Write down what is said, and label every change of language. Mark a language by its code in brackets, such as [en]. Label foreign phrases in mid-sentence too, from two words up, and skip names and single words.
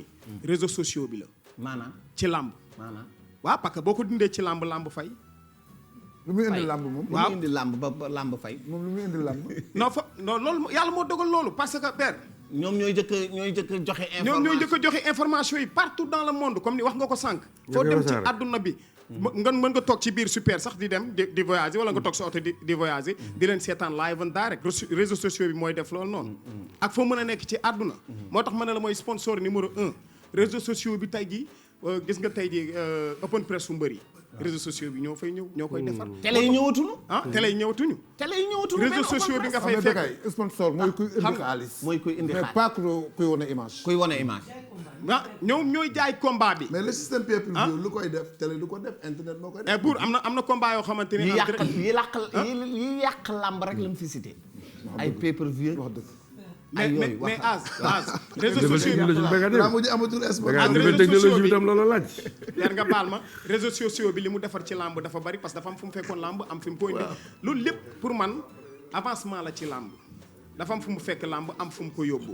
[fr] réseaux sociaux [wo] bi la. maanaam ci làmb. maanaam. waaw [fr] parce que [wo] boo ko dindee ci làmb fay. lu muy indi làmb moom. waaw lu muy indi làmb ba làmb fay. moom lu muy indi làmb. non loolu yàlla moo dogal loolu [fr] parce que [wo] père. ñoom ñooy jëkk joxe information ñoom ñooy jëkk joxe information yi [fr] partout dans le monde comme [wo] ni wax nga ko sànq. foo dem ci àdduna bi. mën nga toog ci biir super sax di dem di voyager wala nga toog sa oto di voyager. di leen seetaan [en] live and direct [fr] réseaux sociaux [wo] bi mooy def loolu noonu. ak foo mën a nekk ci àdduna. moo tax ma ne la mooy sponsor numéro 1. [fr] réseaux sociaux [wo] bi tey jii gis nga tey jii [en] open press [wo] fu mbër yi. [fr] réseaux sociaux [wo] bi ñoo fay ñëw ñoo koy defar. télé yi ñëwatuñu. télé yi ñëwatuñu. réseaux sociaux bi nga fay fekk. sponsor mooy kuy indi xaalis. mooy kuy indi xaalis [fr] mais pas [wo] kuy wane image. kuy wane image. ñoom ñooy jaay combat bi. [fr] mais le système pay-per-view [wo] lu koy def télé du ko def internet moo koy def. pour am na combat yoo xamante ni. yi yàq làmb rek lañ fi cité. ay pay-per-view wax dëgg. [fr] mais réseaux sociaux [wo] bi amatul espoir. technologie bi tam loolu laaj. yar nga baal ma [fr] réseaux sociaux [wo] bi li mu defar ci làmb dafa bari [fr] parce que [wo] dafa am fu mu fekkoon làmb am fi mu ko indi. loolu lépp pour man avancement la ci làmb. dafa am fu mu fekk làmb am fu mu ko yóbbu.